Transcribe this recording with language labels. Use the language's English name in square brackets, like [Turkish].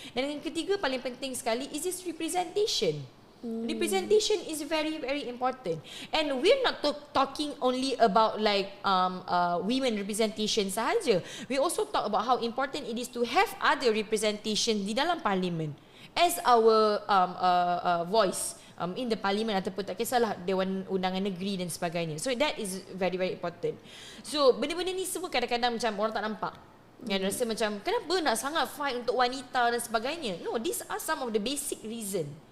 [Malay] Dan yang ketiga paling penting sekali [English] is this representation. Representation is very very important, and we're not talking only about like women representation sahaja. We also talk about how important it is to have other representation [Malay] di dalam parlimen [English] as our voice in the parliament, [Malay] ataupun tak kisahlah Dewan Undangan Negeri dan sebagainya. [English] So that is very very important. [Malay] So benda-benda ni semua kadang-kadang macam orang tak nampak. Rasa macam kenapa nak sangat fight untuk wanita dan sebagainya. [English] No, these are some of the basic reason.